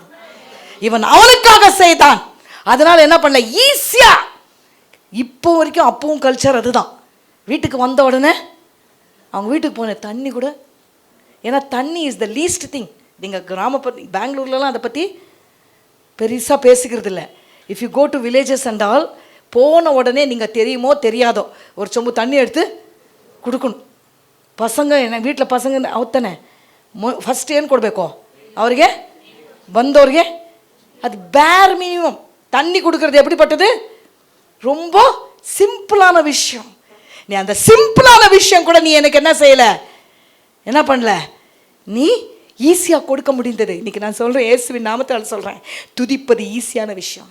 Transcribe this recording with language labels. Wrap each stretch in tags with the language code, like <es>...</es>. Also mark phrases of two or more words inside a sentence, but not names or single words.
<ta>இவன் அவனுக்காக செய்தான், அதனால என்ன பண்ணல, ஈஸியா. இப்போ வரைக்கும் அப்பவும் கல்ச்சர் அதுதான். வீட்டுக்கு வந்த உடனே அவங்க வீட்டுக்கு போன தண்ணி கூட, ஏன்னா தண்ணி</ta> <en>is the least thing.</en> <ta>நீங்கள் கிராமப்பத்தி பெங்களூர்லலாம் அதை பற்றி பெருசாக பேசிக்கிறது இல்லை.</ta> <en>if you go to villages and all,</en> <ta>போன உடனே நீங்கள் தெரியுமோ தெரியாதோ ஒரு சொம்பு தண்ணி எடுத்து கொடுக்கணும். பசங்க வீட்ல பசங்க</ta> <kn>ಅವತ್ತಾನೆ ಫಸ್ಟ್ ಏನು ಕೊಡಬೇಕು ಅವರಿಗೆ ಬಂದವ್ರಿಗೆ</kn> <ta>அது பேர் மினிமம். தண்ணி கொடுக்கறது எப்படிப்பட்டது? ரொம்ப சிம்பிளான விஷயம். நீ அந்த சிம்பிளான விஷயம் கூட நீ எனக்கு என்ன செய்யலை, என்ன பண்ணல, நீ ஈஸியாக கொடுக்க முடிந்தது. இன்னைக்கு நான் சொல்கிறேன், இயேசுவின் நாமத்தால் சொல்கிறேன், துதிப்பது ஈஸியான விஷயம்.</ta>